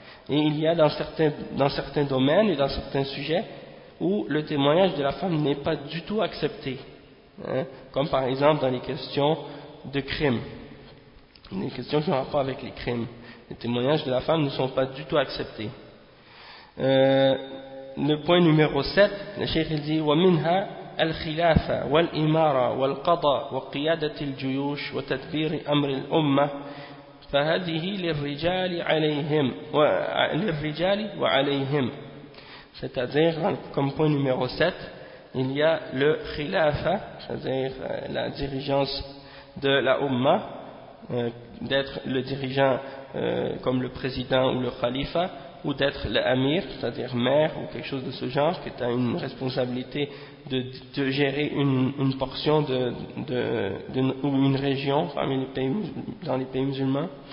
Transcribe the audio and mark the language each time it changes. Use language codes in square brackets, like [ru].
[fr] Et il y a dans certains domaines et dans certains sujets où le témoignage de la femme n'est pas du tout accepté. Hein? Comme par exemple dans les questions de crime. Les questions qui ont rapport avec les crimes. Les témoignages de la femme ne sont pas du tout acceptés. Le point numéro 7, le cheikh dit [ar] « وَمِنْهَا الخلافة والإمارة والقضاء وقيادة الجيوش وتدبير أمر الأمة فهذه للرجال عليهم وللرجال وعليهم. [fr] C'est-à-dire comme point numéro 7, il y a le khilafa, c'est-à-dire la dirigeance de la umma, d'être le dirigeant comme le président ou le khalifa, ou d'être l'amir, c'est-à-dire maire ou quelque chose de ce genre, qui a une responsabilité de gérer une portion ou une région parmi les pays musulmans,